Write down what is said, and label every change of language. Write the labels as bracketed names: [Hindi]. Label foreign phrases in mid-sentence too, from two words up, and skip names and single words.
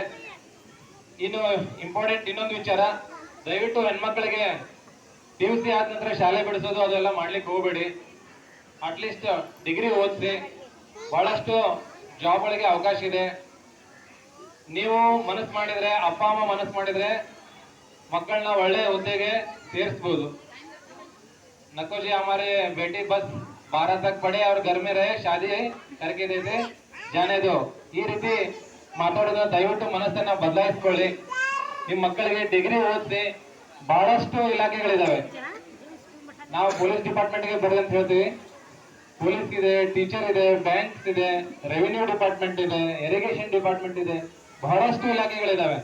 [Kannada] ಇನ್ನು ಇಂಪಾರ್ಟೆಂಟ್ ಇನ್ನೊಂದು ವಿಚಾರ, ದಯವಿಟ್ಟು ಹೆಣ್ಮಕ್ಳಿಗೆ PUC ಆದ ನಂತರ ಶಾಲೆ ಬಿಡಿಸೋದು ಅದೆಲ್ಲ ಮಾಡ್ಲಿಕ್ಕೆ ಹೋಗ್ಬೇಡಿ. ಅಟ್ಲೀಸ್ಟ್ ಡಿಗ್ರಿ ಓದಿಸಿ, ಬಹಳಷ್ಟು ಜಾಬ್ಗಳಿಗೆ ಅವಕಾಶ ಇದೆ. ನೀವು ಮನಸ್ಸು ಮಾಡಿದ್ರೆ, ಅಪ್ಪ ಅಮ್ಮ ಮನಸ್ಸು ಮಾಡಿದ್ರೆ ಮಕ್ಕಳನ್ನ ಒಳ್ಳೆ ಹುದ್ದೆಗೆ ಸೇರಿಸಬಹುದು. [Hindi] नको जी हमारे बेटी बस 12 तक पढ़े और घर में रहे, शादी करके देते जाने दो. [Kannada] ಈ ರೀತಿ ಮಾತಾಡೋದು ದಯವಿಟ್ಟು ಮನಸ್ಸನ್ನ ಬದಲಾಯಿಸ್ಕೊಳ್ಳಿ. ನಿಮ್ಮ ಮಕ್ಕಳಿಗೆ ಡಿಗ್ರಿ ಓದಿಸಿ, ಬಹಳಷ್ಟು ಇಲಾಖೆಗಳಿದಾವೆ. ನಾವು [English] police department [Kannada] ಬರ್ರಿ ಅಂತ ಹೇಳ್ತೀವಿ. ಪೊಲೀಸ್ ಇದೆ, ಟೀಚರ್ ಇದೆ, ಬ್ಯಾಂಕ್ಸ್ ಇದೆ, [English] revenue department [Kannada] ಇದೆ, [English] irrigation department [Kannada] ಇದೆ, ಬಹಳಷ್ಟು ಇಲಾಖೆಗಳಿದಾವೆ.